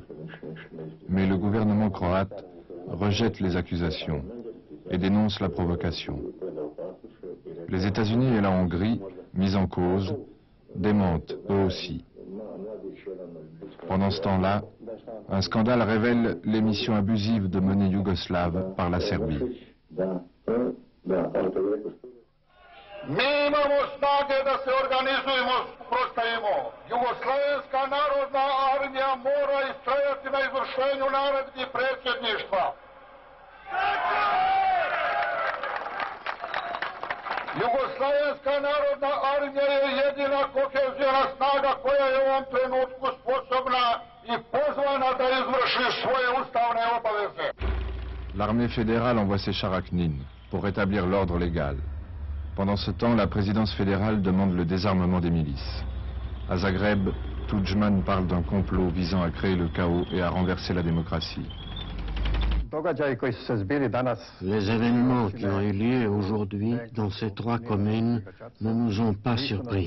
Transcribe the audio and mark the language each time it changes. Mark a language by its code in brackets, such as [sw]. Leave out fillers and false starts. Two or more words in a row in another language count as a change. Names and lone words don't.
[fr] Mais le gouvernement croate rejette les accusations et dénonce la provocation. Les États-Unis et la Hongrie, mis en cause, démentent eux aussi. Pendant ce temps-là, un scandale révèle l'émission abusive de monnaie yougoslave par la Serbie. [sr] Mi imamo snage da se organizujemo, prostajemo. Jugoslovenska narodna armija mora istrajati na izvršenju naredbi predsjedništva. Jugoslovenska narodna armija je jedina kohezijona snaga koja je u ovom trenutku sposobna i pozvana da izvrši svoje ustavne obaveze. [fr] L'armée fédérale envoie ses chars à Knin pour rétablir l'ordre légal. Pendant ce temps, la présidence fédérale demande le désarmement des milices. À Zagreb, Tudjman parle d'un complot visant à créer le chaos et à renverser la démocratie. Les événements qui ont eu lieu aujourd'hui dans ces 3 communes ne nous ont pas surpris.